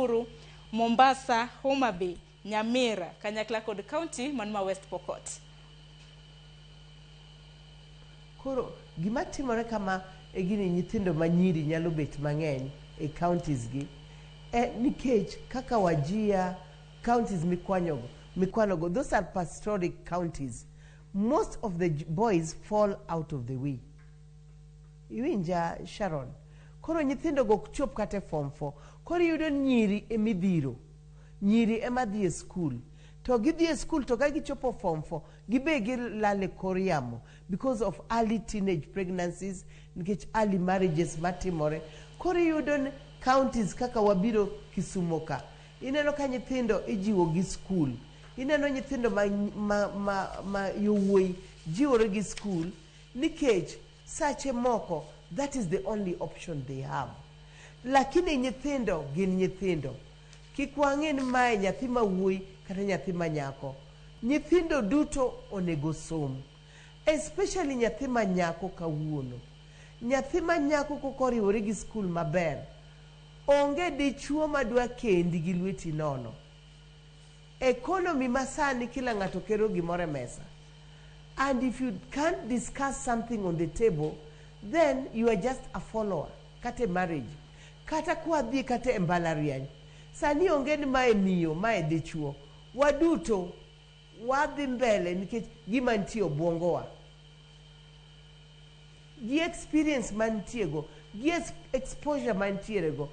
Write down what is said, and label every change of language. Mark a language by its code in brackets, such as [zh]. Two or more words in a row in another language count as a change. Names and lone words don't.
[luo] Nakuru, Mombasa, Homa Bay, Nyamira, kanyakla kod county man ma West Pokot. Koro gima timore kama e gini nyithindo manyiri nyalo bet mang'eny e counties gi nikech kaka Wajia counties mikwanogo, [en] those are pastoral counties. Most of the boys fall out of the way. [luo] Iwinja Sharon. Koro nyithindo go chop kate form 4. Koro yudo nyiri emidhiro. Nyiri emadhi e school. To gidhi e school to ka gichopo form 4, gibe gilale koriamo [en] because of early teenage pregnancies, [luo] nikech [en] early marriages [luo] matimore. Koro yudo counties kaka wabiro Kisumo ka. Ineno ka nyithindo ijiwo gi school. Ineno nyithindo ma wuoyi jiwore gi school nikech sache moko [en] that is the only option they have. [luo] Lakini nyithindo gin nyithindo. Kik wang'e ni mae nyathi ma wuoyi kata nyathi ma nyako. Nyithindo duto onego som. Especially nyathi ma nyako kawuono. Nyathi ma nyako kokoriwore gi school maber. Onge dichuo madwa kendi gi lweti nono. Economy masani kila ng'ato kero gimore mesa. [en] And if you can't discuss something on the table, then you are just a follower. [luo] Kate marriage. Kata kuadhi kate mbalariany. Sani onge ni mae miyo, mae dichuo. Waduto wadhi mbele nikech gima nitie obwongowa. Gi experience mantiego, gi exposure mantierego.